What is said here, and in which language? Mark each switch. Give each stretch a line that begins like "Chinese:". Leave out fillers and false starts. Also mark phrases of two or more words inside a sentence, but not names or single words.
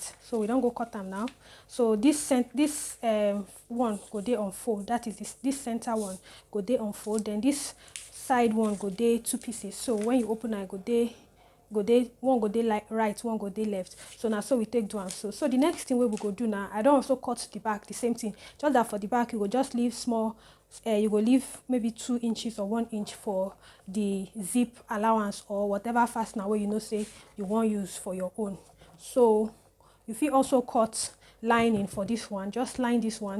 Nigerian Pidgin: So we don't go cut them now. So this one go dey unfold. That is this center one go dey unfold. Then this side one go dey two pieces. So when you open it, one go dey like right, one go dey left. So now so we take do am. So the next thing we go do now, I don't also cut the back, the same thing. Just that for the back you go just leave small, you go leave maybe 2 inches or 1 inch for the zip allowance or whatever fastener where you know say you want use for your own. So if you also cut lining for this one, just line this one.